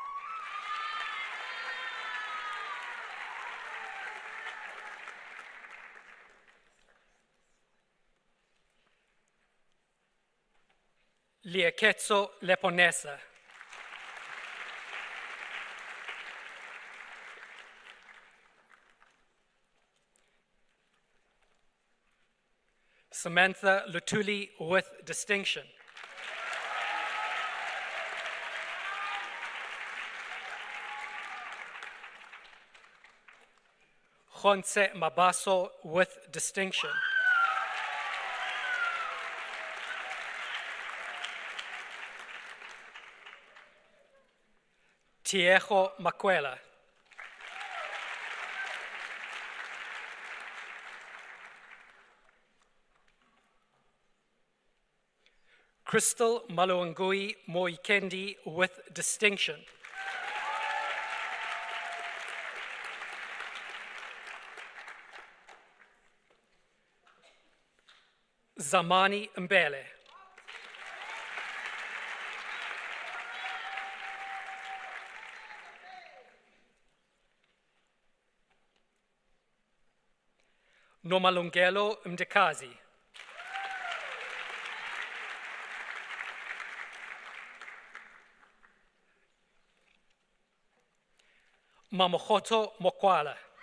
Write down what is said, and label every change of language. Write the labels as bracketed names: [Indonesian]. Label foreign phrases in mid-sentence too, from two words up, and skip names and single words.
[English] Lieketso Leponesa. Samantha Lutuli with distinction. Jonse Mabaso with distinction. Tiejo Macuela. Crystal Maluangui Moikendi with distinction. Zamani Mbele. Nomalungelo Mdekazi. Mamohoto Mokwala.